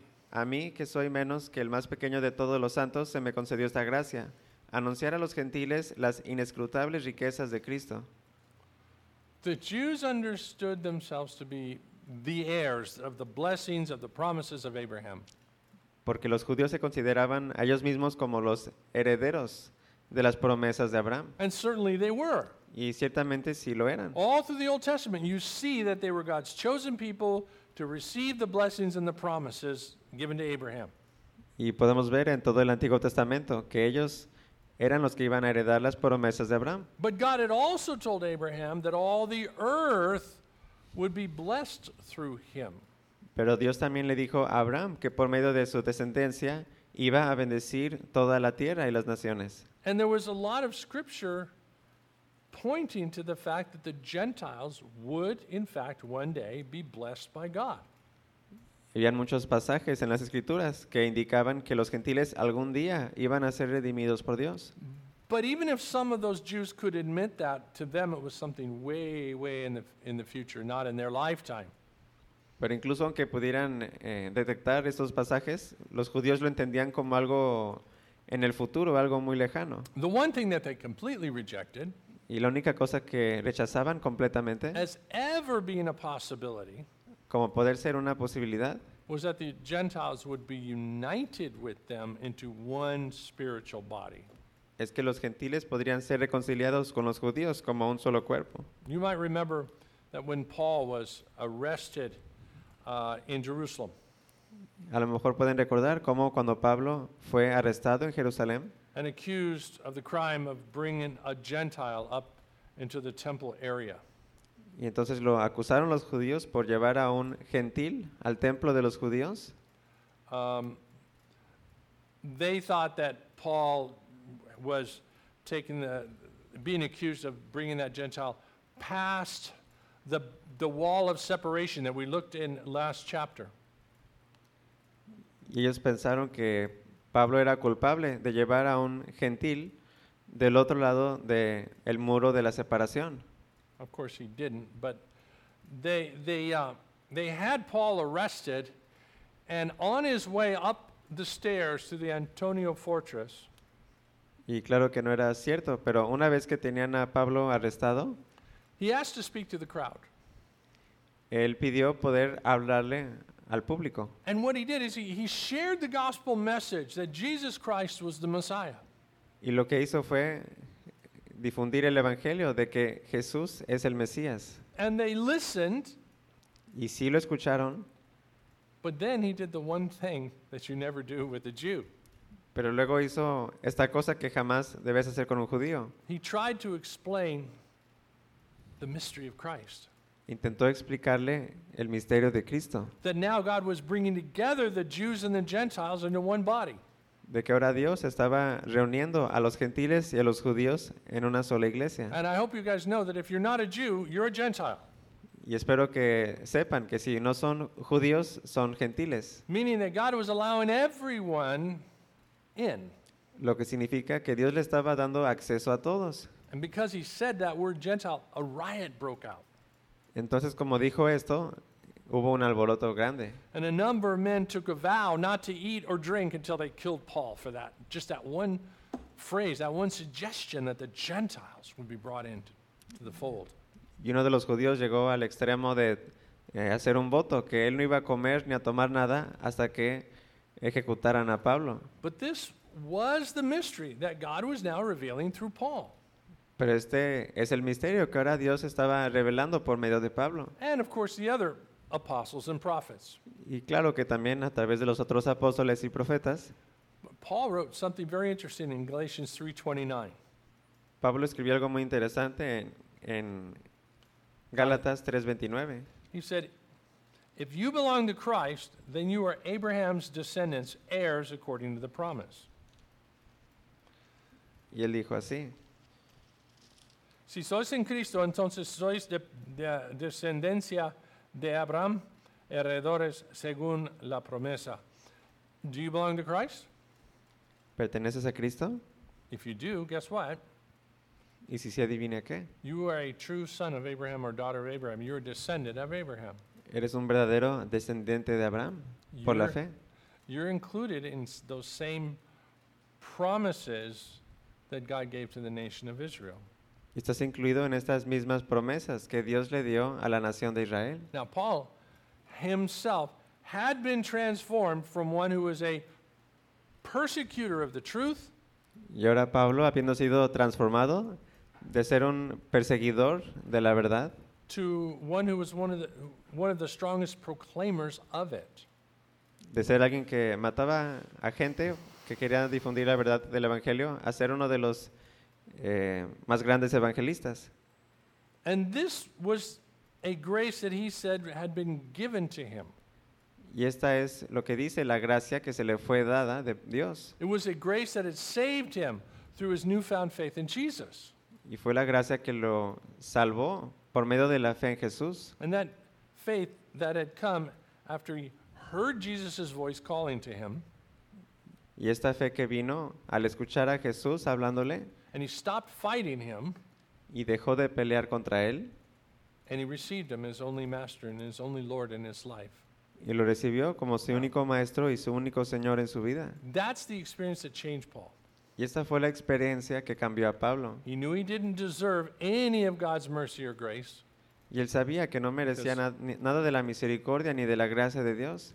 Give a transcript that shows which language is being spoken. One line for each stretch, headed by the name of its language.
Spanish: A mí, que soy menos que el más pequeño de todos los santos, se me concedió esta gracia: anunciar a los gentiles las inescrutables riquezas de Cristo.
English: The Jews understood themselves to be the heirs of the blessings of the promises of Abraham.
Spanish: Porque los judíos se consideraban a ellos mismos como los herederos de las promesas de Abraham.
English: And certainly they were.
Spanish: Y ciertamente sí lo eran.
English: All through the Old Testament, you see that they were God's chosen people to receive the blessings and the promises given to Abraham.
Spanish: Y podemos ver en todo el Antiguo Testamento que ellos eran los que iban a heredar las promesas de Abraham.
English: But God had also told Abraham that all the earth would be blessed through him.
Spanish: Pero Dios también le dijo a Abraham que por medio de su descendencia iba a bendecir toda la tierra y las naciones.
English: And there was a lot of scripture pointing to the fact that the Gentiles would in fact one day be blessed by God.
Spanish: Habían muchos pasajes en las escrituras que indicaban que los gentiles algún día iban a ser redimidos por Dios.
English: But even if some of those Jews could admit that, to them it was something way, way in the future, not in their lifetime.
Spanish: Pero incluso aunque pudieran detectar estos pasajes, los judíos lo entendían como algo en el futuro, algo muy lejano.
English: The one thing that they completely rejected,
Spanish: y la única cosa que rechazaban completamente,
English: as ever being a possibility,
Spanish: como poder ser una posibilidad,
English: was that the Gentiles would be united with them into one spiritual body.
Spanish: Es que los gentiles podrían ser reconciliados con los judíos como un solo cuerpo.
English: You might remember that when Paul was arrested in Jerusalem.
Spanish: A lo mejor pueden recordar cómo cuando Pablo fue arrestado en Jerusalén,
English: and accused of the crime of bringing a Gentile up into the temple area.
Spanish: Y entonces lo acusaron los judíos por llevar a un gentil al templo de los judíos.
English: They thought that Paul was taking the being accused of bringing that Gentile past the wall of separation that we looked in last chapter.
Spanish: Y ellos pensaron que Pablo era culpable de llevar a un gentil del otro lado del muro de la separación.
English: Of course he didn't, but they had Paul arrested, and on his way up the stairs to the Antonio Fortress.
Spanish: Y claro que no era cierto, pero una vez que tenían a Pablo arrestado,
English: he asked to speak to the crowd.
Spanish: Él pidió poder hablarle al público.
English: And what he did is he shared the gospel message that Jesus Christ was the Messiah.
Spanish: Y lo que hizo fue difundir el evangelio de que Jesús es el Mesías.
English: And they listened.
Spanish: Y sí lo escucharon.
English: But then he did the one thing that you never do with a Jew.
Spanish: Pero luego hizo esta cosa que jamás debes hacer con un judío.
English: He tried to explain the mystery of Christ.
Spanish: Intentó explicarle el misterio de Cristo.
English: That now God was bringing together the Jews and the Gentiles into one body.
Spanish: De que ahora Dios estaba reuniendo a los gentiles y a los judíos en una sola iglesia.
English: And I hope you guys know that if you're not a Jew, you're a Gentile.
Spanish: Y espero que sepan que si no son judíos, son gentiles.
English: Meaning that God was allowing everyone in.
Spanish: Lo que significa que Dios le estaba dando acceso a todos.
English: And because he said that word Gentile, a riot broke out.
Spanish: Entonces, como dijo esto, hubo un alboroto grande.
English: And a number of men took a vow not to eat or drink until they killed Paul for that. Just that one phrase, that one suggestion that the Gentiles would be brought into the fold.
Spanish: Y uno de los judíos llegó al extremo de hacer un voto, que él no iba a comer ni a tomar nada hasta que ejecutaran a Pablo.
English: But this was the mystery that God was now revealing through Paul.
Spanish: Pero este es el misterio que ahora Dios estaba revelando por medio de Pablo.
English: And of course the other apostles and prophets.
Spanish: Y claro que también a través de los otros apóstoles y profetas.
English: Paul wrote something very interesting in Galatians 3:29.
Spanish: Pablo escribió algo muy interesante en Gálatas 3:29.
English: He said, "If you belong to Christ, then you are Abraham's descendants, heirs according to the promise."
Spanish: Y él dijo así: si sois en Cristo, entonces sois de descendencia de Abraham, heredores según la promesa.
English: Do you belong to Christ?
Spanish: ¿Perteneces a Cristo?
English: If you do, guess what?
Spanish: ¿Y si se adivina qué?
English: You are a true son of Abraham or daughter of Abraham. You're a descendant of Abraham.
Spanish: Eres un verdadero descendiente de Abraham por la fe.
English: You're included in those same promises that God gave to the nation of Israel.
Spanish: Estás incluido en estas mismas promesas que Dios le dio a la nación de Israel.
English: Now Paul himself had been transformed from one who was a persecutor of the truth.
Spanish: Y ahora Pablo, habiendo sido transformado de ser un perseguidor de la verdad,
English: to one who was one of the strongest proclaimers of it.
Spanish: De ser alguien que mataba a gente que quería difundir la verdad del evangelio, a ser uno de los más grandes evangelistas.
English: And this was a grace that he said had been given to him.
Spanish: Y esta es lo que dice, la gracia que se le fue dada de Dios.
English: It was a grace that had saved him through his newfound faith in Jesus.
Spanish: Y fue la gracia que lo salvó por medio de la fe en Jesús.
English: And that faith that had come after he heard Jesus' voice calling to him.
Spanish: Y esta fe que vino al escuchar a Jesús hablándole.
English: And he stopped fighting him.
Spanish: Y dejó de pelear contra él.
English: And he received him as only master and his only Lord in his life.
Spanish: Y lo recibió como su único maestro y su único señor en su vida.
English: That's the experience that changed Paul.
Spanish: Y esta fue la experiencia que cambió a Pablo.
English: He knew he didn't deserve any of God's mercy or grace.
Spanish: Y él sabía que no merecía nada de la misericordia ni de la gracia de Dios.